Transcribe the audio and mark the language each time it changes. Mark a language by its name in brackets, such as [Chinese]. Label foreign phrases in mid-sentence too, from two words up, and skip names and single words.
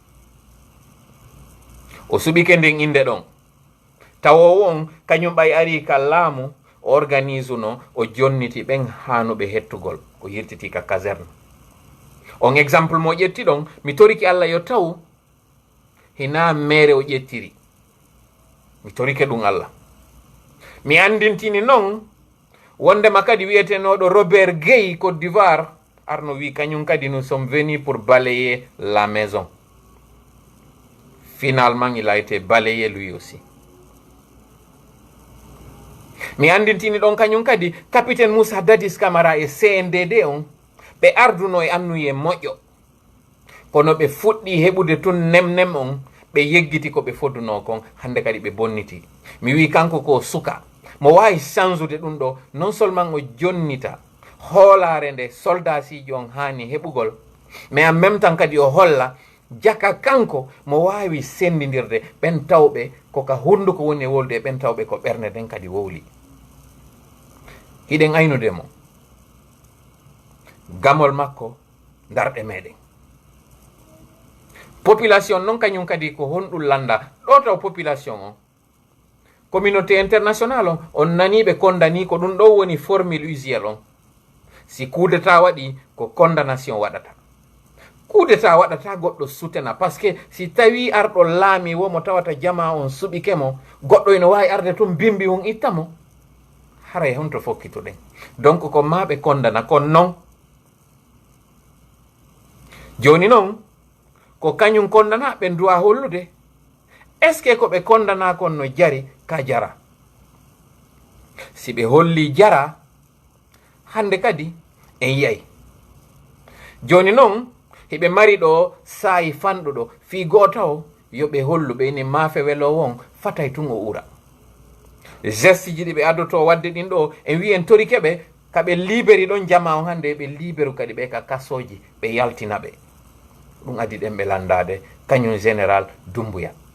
[Fula] o suɓike nden inde ɗon tawowo on kañum ɓay ari ka laamu o organise no o jonniti ɓen hanuɓe hettugol o yirtiti ka caserne on exemple mo ƴetti ɗon mi toriki Allah yo taw hina mere o ƴettiri mi torike ɗum Allah mi andintini noon wondema kadi wiyetenoɗo Robert Gueye Côte d'Ivoire arno wi kañum kadi [French] nous sommes venus pour balayer la maison. Finalement il a été balayé lui aussi. [Fula] mi andintini ɗon kañum kadi capitaine Moussa Dadis Camara e CNDD on ɓe arduno e annuye moƴƴo kono ɓe fuɗɗi heɓude tun nem on ɓe yeggiti ko ɓe fodduno kon hande kadi ɓe bonniti mi wi kanko ko suka mo wawi chanzude ɗum ɗo [French] non seulement [Fula] o jonnita hoolare nde soldat sijo on hani heɓugol [French] mais en même temps [Fula] kadi o holla jaka kanko mo wawi sendidirde ɓen tawɓe koka hunduko woni e wolde ɓen tawɓe ko ɓernde nden kadi wowli hiɗen aynudemo gamol makko darɗe meɗen population noon kañum kadi ko honɗum landa ɗo taw population o [French] communauté international [Fula] on naniɓe condamni ko ɗum ɗo woni [French] formule usuel [Fula] on si [French] coup d'état [Fula] waɗi ko condamnation waɗata [French] coup d'état [Fula] waɗata goɗɗo sutena [French] par ce que [Fula] si tawi arɗo laami womo tawata jama on suɓikemo goɗɗo ene wawi arde tun bimbi on ittamo haray honto fokkituɗen donc ko maɓe condana kon non joni noon ko kañum condana ɓe duwa hollude [French] est ce que [Fula] ko ɓe condana kon no jari ka jara si ɓe holli jara hande kadi en yiyay joni noon hiɓe mari ɗo saayi fanɗuɗo fi goto o yoɓe holluɓe ni maafe welo won fatay tun o ura geste ji ɗi ɓe addoto wadde ɗin ɗo en wi en tori keɓe kaɓe libéri ɗon jama o hande ɓe libéru kadi ɓe ka kasoji ɓe yaltina ɓe ɗum adi ɗen ɓe landade kañum général Doumbouya